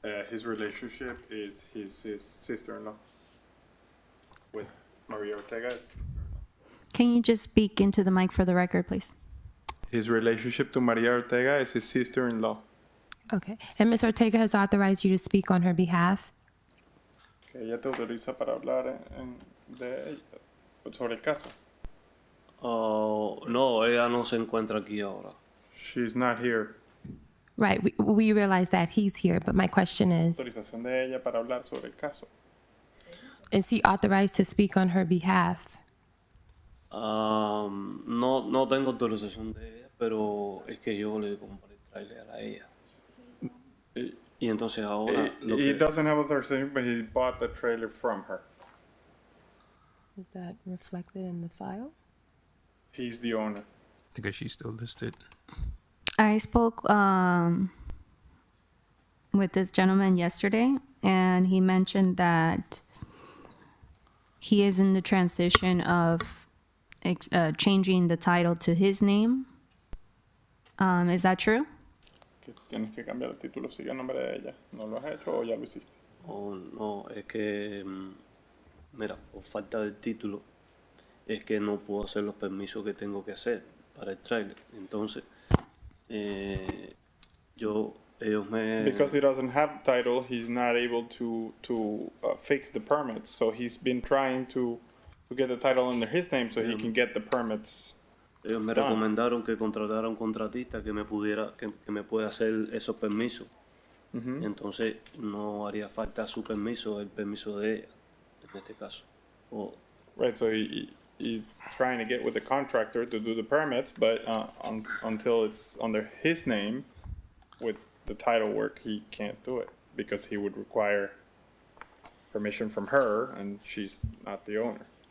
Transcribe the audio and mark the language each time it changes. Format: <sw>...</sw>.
<en>His relationship is his sister-in-law with Maria Ortega. Can you just speak into the mic for the record, please? His relationship to Maria Ortega is his sister-in-law. okay, and Ms. Ortega has authorized you to speak on her behalf?</en> <es>Que ella te autoriza para hablar sobre el caso. Oh, no, ella no se encuentra aquí ahora.</es> <en>She's not here. Right, we realize that he's here, but my question is,</en> <es>Autorización de ella para hablar sobre el caso.</es> <en>is he authorized to speak on her behalf?</en> <es>No tengo autorización de ella, pero es que yo le compré el trailer a ella. Y entonces ahora</es> <en>He doesn't have authorization, but he bought the trailer from her. Is that reflected in the file? He's the owner. I think she's still listed. I spoke with this gentleman yesterday, and he mentioned that he is in the transition of changing the title to his name. Is that true?</en> <es>Que tienes que cambiar el título, sigue el nombre de ella. ¿No lo has hecho o ya lo hiciste? Oh, no, es que, mira, por falta del título, es que no puedo hacer los permisos que tengo que hacer para el trailer. Entonces, ellos me...</es> <en>Because he doesn't have title, he's not able to fix the permits. So he's been trying to get the title under his name so he can get the permits.</en> <es>Ellos me recomendaron que contratara un contratista que me pueda hacer esos permisos. Entonces no haría falta su permiso, el permiso de ella, en este caso.</es> <en>Right, so he's trying to get with the contractor to do the permits, but until it's under his name with the title work, he can't do it because he would require permission from her, and she's not the owner.</en>